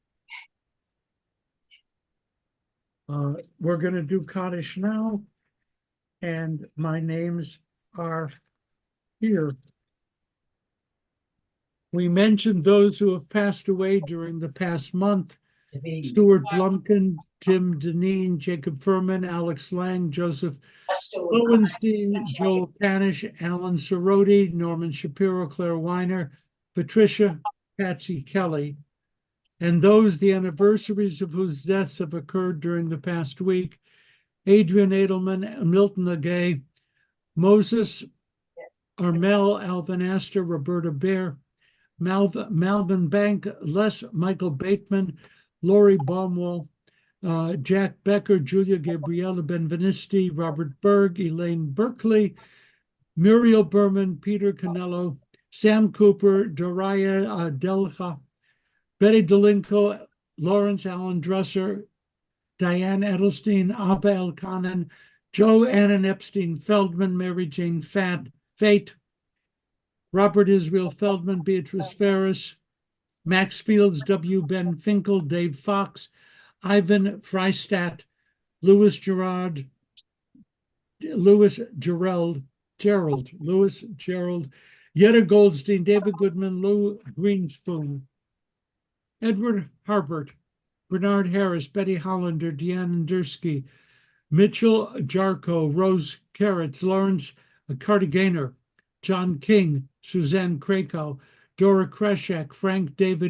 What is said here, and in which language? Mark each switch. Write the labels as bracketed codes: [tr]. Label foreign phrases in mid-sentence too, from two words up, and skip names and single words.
[en] We're gonna do Kaddish now, and my names are here. We mentioned those who have passed away during the past month. Stuart Blumkin, Tim Deneen, Jacob Furman, Alex Lang, Joseph Lowenstein, Joel Canish, Alan Soroti, Norman Shapiro, Claire Weiner, Patricia, Patsy Kelly, and those the anniversaries of whose deaths have occurred during the past week: Adrian Edelman, Milton Agay, Moses Armel, Alvin Astor, Roberta Bear, Malvin Bank, Les Michael Bateman, Lori Baumwell, Jack Becker, Julia Gabriela Benvenisti, Robert Berg, Elaine Berkeley, Muriel Berman, Peter Canello, Sam Cooper, Doraya Delha, Betty Delinko, Lawrence Allen Dresser, Diane Edelstein, Abba Elkanan, Joe Annan Epstein Feldman, Mary Jane Fate, Robert Israel Feldman, Beatrice Ferris, Max Fields, W. Ben Finkel, Dave Fox, Ivan Freistadt, Louis Gerald, Yetta Goldstein, David Goodman, Lou Greenspoon, Edward Harbert, Bernard Harris, Betty Hollander, Deanne Dursky, Mitchell Jarko, Rose Carrots, Lawrence Cardiganer, John King, Suzanne Krakow, Dora Kreshek, Frank David